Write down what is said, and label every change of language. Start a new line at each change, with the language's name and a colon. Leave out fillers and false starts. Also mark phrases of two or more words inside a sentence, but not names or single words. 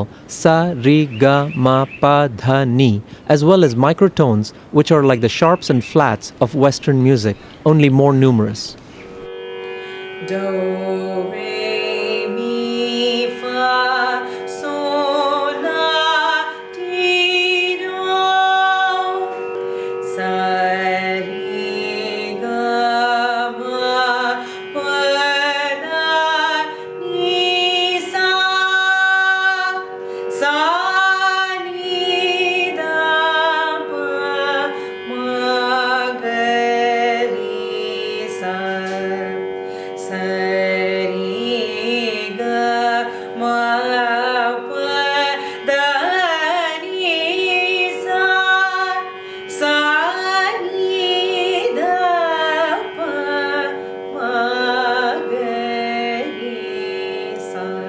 English: sa, re, ga, ma, pa, dha, ni, as well as microtones, which are like the sharps and flats of Western music, only more numerous. Do, re, mi, fa, sol, la, ti, do, sa, re, ga, ma, pa, da, ni, sa, ni, da, pa, ma, ga, ri, sa. Sari ga ma pa da ni sa ni da pa ma ga ri sa.